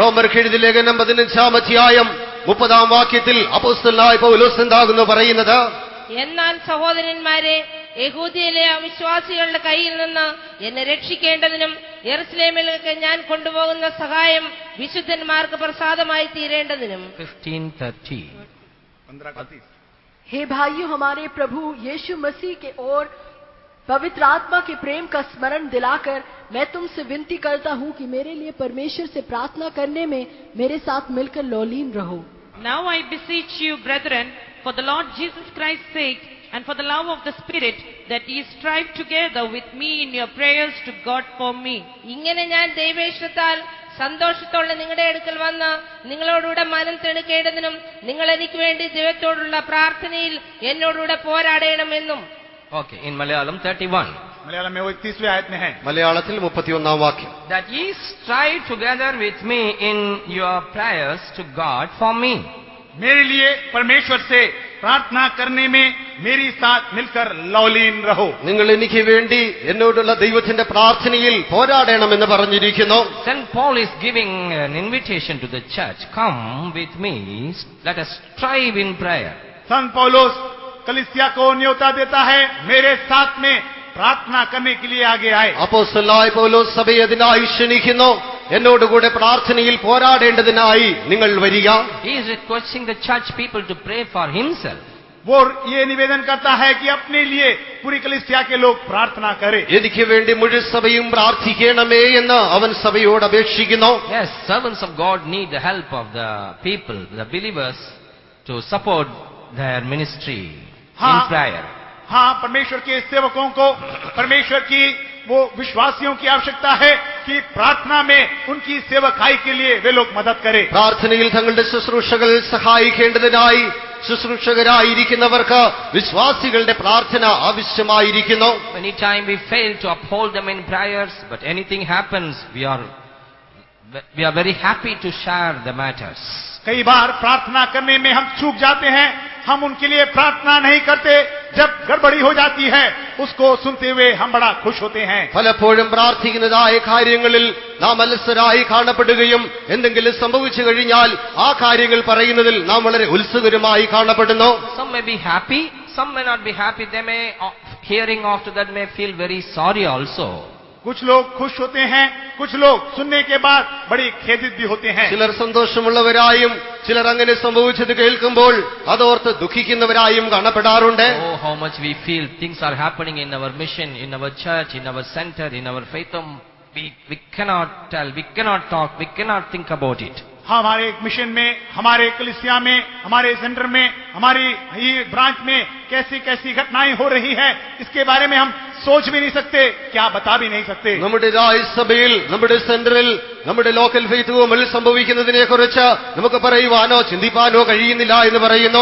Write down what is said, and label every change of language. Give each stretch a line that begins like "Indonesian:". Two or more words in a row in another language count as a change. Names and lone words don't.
Malayalam: റോമർക്കെഴുതിയ ലേഖനം 15-ാം അധ്യായം 30-ാം വാക്യത്തിൽ അപ്പോസ്തലനായ പൗലോസ് എന്താകുന്നു പറയുന്നത്? എന്നാൽ സഹോദരന്മാരെ, യഹൂദിയിലെ അവിശ്വാസികളുടെ കയ്യിൽ നിന്ന് എന്നെ രക്ഷിക്കേണ്ടതിനും യെരൂശലേമിലേക്ക് ഞാൻ കൊണ്ടുപോകുന്ന സഹായം വിശുദ്ധന്മാർക്ക് പ്രസാദമായി തീരേണ്ടതിനും. 15:30.
Hindi: हे भाइयों, हमारे प्रभु यीशु मसीह के ओर पवित्र आत्मा के प्रेम का स्मरण दिलाकर मैं तुमसे विनती करता हूँ कि मेरे लिए परमेश्वर से प्रार्थना करने में मेरे साथ मिलकर लौलीन रहो।
English: Now I beseech you, brethren, for the Lord Jesus Christ's sake, and for the love of the Spirit, that ye strive together with me in your prayers to God for me.
Malayalam: ഇങ്ങനെ ഞാൻ ദൈവേഷ്ടത്താൽ സന്തോഷത്തോടെ നിങ്ങളുടെ അടുക്കൽ വന്ന് നിങ്ങളോടുകൂടെ മനം തെളിക്കേണ്ടതിനും നിങ്ങൾ എനിക്ക് വേണ്ടി ദൈവത്തോടുള്ള പ്രാർത്ഥനയിൽ എന്നോടുകൂടെ പോരാടണമെന്നും.
English: Okay, in Malayalam 31.
Hindi: मलयालम में वो 31वीं आयत में है।
Malayalam: മലയാളത്തിൽ 31-ാം വാക്യം.
English: That ye strive together with me in your prayers to God for me.
Hindi: मेरे लिए परमेश्वर से प्रार्थना करने में मेरी साथ मिलकर लौलीन रहो।
Malayalam: നിങ്ങൾ എനിക്ക് വേണ്ടി എന്നോടുള്ള ദൈവത്തിന്റെ പ്രാർത്ഥനയിൽ പോരാടണമെന്ന് പറഞ്ഞിരിക്കുന്നു.
English: St. Paul is giving an invitation to the church. Come with me, let us strive in prayer.
Hindi: संत पौलुस कलीसिया को न्योता देता है, मेरे साथ में प्रार्थना करने के लिए आगे आए।
Malayalam: അപ്പോസ്തലനായ പൗലോസ് സഭയെ അതിനായി ക്ഷണിക്കുന്നു. എന്നോടുകൂടെ പ്രാർത്ഥനയിൽ പോരാടേണ്ടതിനായി നിങ്ങൾ വരിക.
English: He is requesting the church people to pray for himself.
Hindi: वो ये निवेदन करता है कि अपने लिए पूरी कलीसिया के लोग प्रार्थना करें।
Malayalam: എനിക്ക് വേണ്ടി മുഴുവൻ സഭയും പ്രാർത്ഥിക്കണമേ എന്ന് അവൻ സഭയോട് അപേക്ഷിക്കുന്നു.
English: Yes, servants of God need the help of the people, the believers, to support their ministry in
Hindi: हाँ,
English: prayer.
Hindi: हाँ, परमेश्वर के सेवकों को परमेश्वर की वो विश्वासियों की आवश्यकता है कि प्रार्थना में उनकी सेवकाई के लिए वे लोग मदद करें।
Malayalam: പ്രാർത്ഥനയിൽ തങ്ങളുടെ ശുശ്രൂഷകൾ സഹായിക്കേണ്ടതിനായി ശുശ്രൂഷകരായിരിക്കുന്നവർക്ക് വിശ്വാസികളുടെ പ്രാർത്ഥന ആവശ്യമായിരിക്കുന്നു.
English: Many times we fail to uphold them in prayers, but anything happens, we are very happy to share the matters.
Hindi: कई बार प्रार्थना करने में हम चूक जाते हैं, हम उनके लिए प्रार्थना नहीं करते। जब गड़बड़ी हो जाती है उसको सुनते हुए हम बड़ा खुश होते हैं।
Malayalam: പലപ്പോഴും പ്രാർത്ഥിക്കുന്നതായ കാര്യങ്ങളിൽ നാം അലസരായി കാണപ്പെടുകയും എന്തെങ്കിലും സംഭവിച്ചു കഴിഞ്ഞാൽ ആ കാര്യങ്ങൾ പറയുന്നതിൽ നാം വളരെ ഉത്സുകരുമായി കാണപ്പെടുന്നു.
English: Some may be happy, some may not be happy. They may, hearing after that, may feel very sorry also.
Hindi: कुछ लोग खुश होते हैं, कुछ लोग सुनने के बाद बड़ी खेदित भी होते हैं।
Malayalam: ചിലർ സന്തോഷമുള്ളവരായും ചിലർ അങ്ങനെ സംഭവിച്ചത് കേൾക്കുമ്പോൾ അതോർത്ത് ദുഃഖിക്കുന്നവരായും കാണപ്പെടാറുണ്ട്.
English: Oh, how much we feel things are happening in our mission, in our church, in our center, in our faith home. We cannot tell, we cannot talk, we cannot think about it.
Hindi: हमारे मिशन में, हमारे कलीसिया में, हमारे सेंटर में, हमारी ब्रांच में कैसी कैसी घटनाएं हो रही है, इसके बारे में हम सोच भी नहीं सकते, क्या बता भी नहीं सकते।
Malayalam: നമ്മുടേതായ സഭയിൽ, നമ്മുടെ സെന്ററിൽ, നമ്മുടെ
English: local faith home
Malayalam: സംഭവിക്കുന്നതിനെ കുറിച്ച് നമുക്ക് പറയുവാനോ ചിന്തിപ്പാനോ കഴിയുന്നില്ല എന്ന് പറയുന്നു.